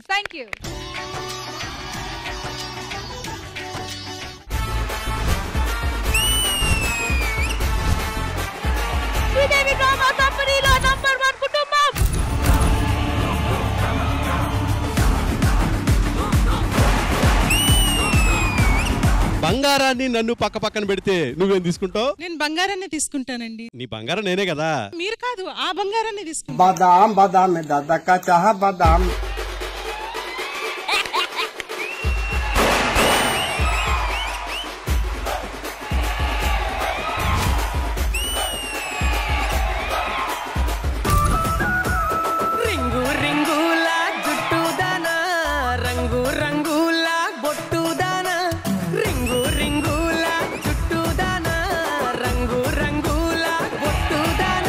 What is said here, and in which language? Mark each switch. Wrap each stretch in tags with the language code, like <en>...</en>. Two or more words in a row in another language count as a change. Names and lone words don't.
<en>Thank you.</en> <te>శ్రీదేవి డ్రామా కంపెనీలో నంబర్ 1 కుటుంబం. బంగారాన్ని నన్ను పక్క పక్కన పెడితే నువ్వేం తీసుకుంటావు? నేను బంగారాన్ని తీసుకుంటానండి. నీ బంగారం నేనే కదా. మీరు కాదు, ఆ బంగారాన్ని తీసుకుంటా.</te> <hi>बादाम बादाम में दादा का चाह बादाम.</hi> <te>రింగు రింగుల జుట్టు దానా, రంగు రంగుల బొట్టు దానా, రింగు రింగుల జుట్టు దానా, రంగు రంగుల బొట్టు దానా.</te>